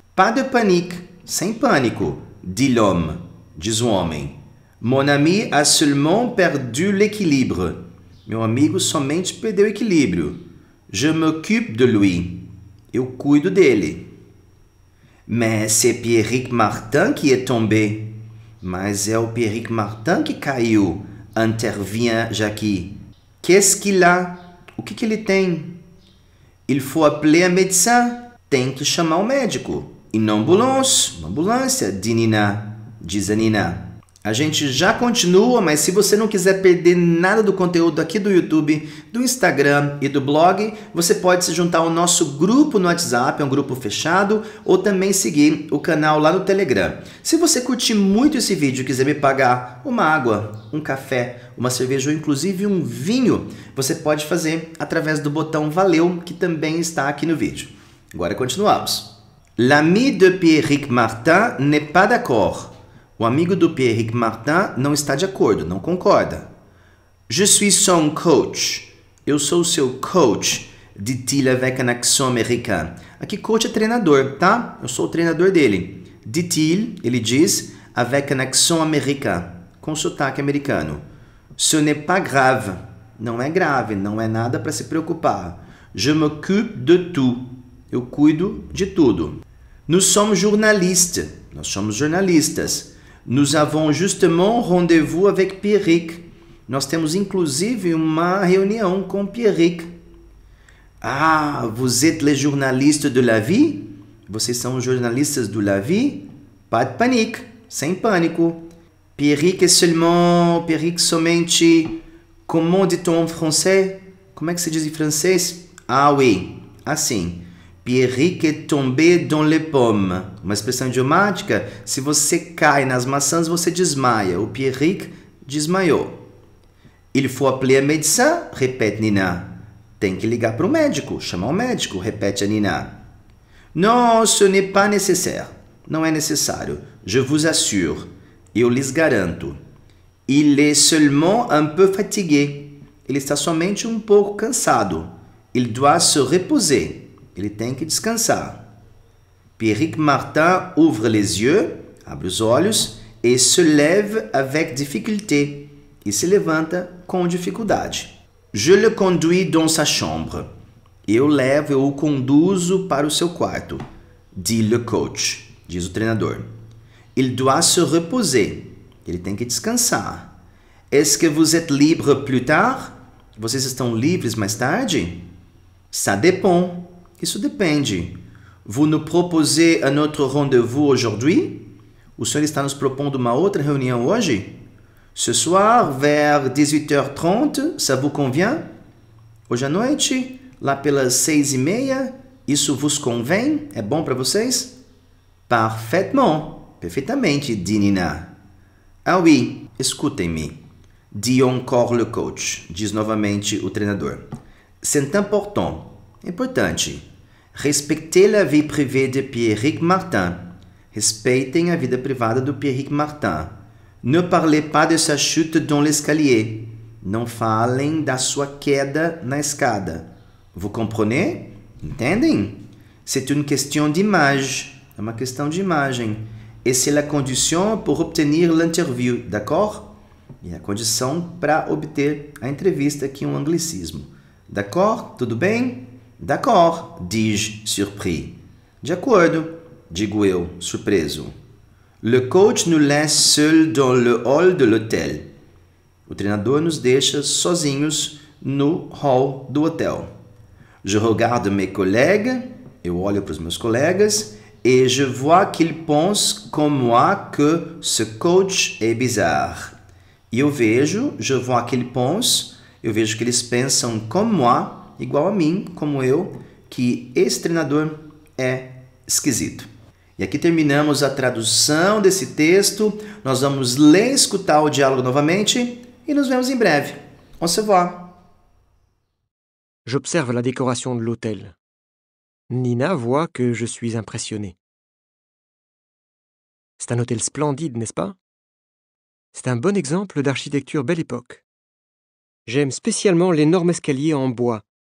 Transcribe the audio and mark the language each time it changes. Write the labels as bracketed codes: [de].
[fr] Pas de panique, [pt] sem pânico, [fr] dit l'homme, [pt] diz o homem. [fr] Mon ami a seulement perdu l'équilibre. [pt] Meu amigo somente perdeu o equilíbrio. [fr] Je m'occupe de lui. [pt] Eu cuido dele. [fr] Mais c'est Pierrick Martin qui est tombé. [pt] Mas é o Pierrick Martin que caiu, [fr] intervient Jackie. Qu'est-ce qu'il a? [pt] O que ele tem? [fr] Il faut appeler un médecin. [pt] Tem que chamar o médico. [fr] Une ambulance. [pt] Uma ambulância, [fr] dit Nina. [pt] Diz a Nina. A gente já continua, mas se você não quiser perder nada do conteúdo aqui do YouTube, do Instagram e do blog, você pode se juntar ao nosso grupo no WhatsApp, é um grupo fechado, ou também seguir o canal lá no Telegram. Se você curtir muito esse vídeo e quiser me pagar uma água, um café, uma cerveja ou inclusive um vinho, você pode fazer através do botão Valeu, que também está aqui no vídeo. Agora continuamos. [fr] L'ami de Pierrick Martin n'est pas d'accord. [pt] O amigo do Pierrick Martin não está de acordo, não concorda. [fr] Je suis son coach. [pt] Eu sou o seu coach, [fr] dit-il avec un accent américain. [pt] Aqui coach é treinador, tá? Eu sou o treinador dele. [fr] Dit-il, [pt] ele diz, [fr] avec un accent américain, [pt] com sotaque americano. [fr] Ce n'est pas grave. [pt] Não é grave, não é nada para se preocupar. [fr] Je m'occupe de tout. [pt] Eu cuido de tudo. [fr] Nous sommes journalistes. [pt] Nós somos jornalistas. [fr] Nous avons justement rendez-vous avec Pierrick. [pt] Nós temos inclusive uma reunião com Pierrick. [fr] Ah, vous êtes les journalistes de la vie? [pt] Vocês são os jornalistas do La Vie? [fr] Pas de panique, [pt] sem pânico. [fr] Pierrick somente... Comment dit-on en français? [pt] Como é que se diz em francês? [fr] Ah oui, assim. Pierrick est tombé dans les pommes. [pt] Uma expressão idiomática, se você cai nas maçãs, você desmaia. O Pierrick desmaiou. [fr] Il faut appeler un médecin, répète Nina. [pt] Tem que ligar para o médico, chamar o médico, repete a Nina. [fr] Non, ce n'est pas nécessaire. [pt] Não é necessário. [fr] Je vous assure. [pt] Eu lhes garanto. [fr] Il est seulement un peu fatigué. [pt] Ele está somente um pouco cansado. [fr] Il doit se reposer. [pt] Ele tem que descansar. [fr] Pierrick Martin ouvre les yeux, [pt] abre os olhos, [fr] et se lève avec difficulté. [pt] E se levanta com dificuldade. [fr] Je le conduis dans sa chambre. [pt] Eu o conduzo para o seu quarto. [fr] Dit le coach, [pt] diz o treinador. [fr] Il doit se reposer. [pt] Ele tem que descansar. [fr] Est-ce que vous êtes libre plus tard? [pt] Vocês estão livres mais tarde? [fr] Ça dépend. [pt] Isso depende. [fr] Vous nous proposez un autre rendez-vous aujourd'hui? [pt] O senhor está nos propondo uma outra reunião hoje? [fr] Ce soir, vers 18h30, ça vous convient? [pt] Hoje à noite, lá pelas 6h30, isso vos convém? É bom para vocês? [fr] Parfaitement. [pt] Perfeitamente, [fr] dit Nina. Ah oui, [pt] escutem-me. [fr] Dit encore le coach. [pt] Diz novamente o treinador. [fr] C'est important. Importante. Respectez la vie privée de Pierrick Martin. [pt] Respeitem a vida privada do Pierrick Martin. [fr] Ne parlez pas de sa chute dans l'escalier. [pt] Não falem da sua queda na escada. [fr] Vous comprenez? [pt] Entendem? [fr] C'est une question d'image. [pt] É uma questão de imagem. [fr] Et c'est la condition pour obtenir l'interview. D'accord? [pt] E a condição para obter a entrevista, aqui um anglicismo. [fr] D'accord? [pt] Tudo bem? [fr] D'accord, dis-je, surpris. [pt] De acordo, digo eu, surpreso. [fr] Le coach nous laisse seuls dans le hall de l'hôtel. [pt] O treinador nos deixa sozinhos no hall do hotel. [fr] Je regarde mes collègues, [pt] eu olho para os meus colegas, [fr] et je vois qu'il pense comme moi que ce coach est bizarre. [pt] E [fr] je vois qu'il pense, [pt] eu vejo que eles pensam como [fr] moi, [pt] igual a mim, como eu, que esse treinador é esquisito. E aqui terminamos a tradução desse texto. Nós vamos ler e escutar o diálogo novamente e nos vemos em breve. [fr] On se voit. J'observe la décoration de l'hôtel. Nina voit que je suis impressionné. C'est un hôtel splendide, n'est-ce pas? C'est un bon exemple d'architecture belle époque. J'aime spécialement l'énorme escalier en bois.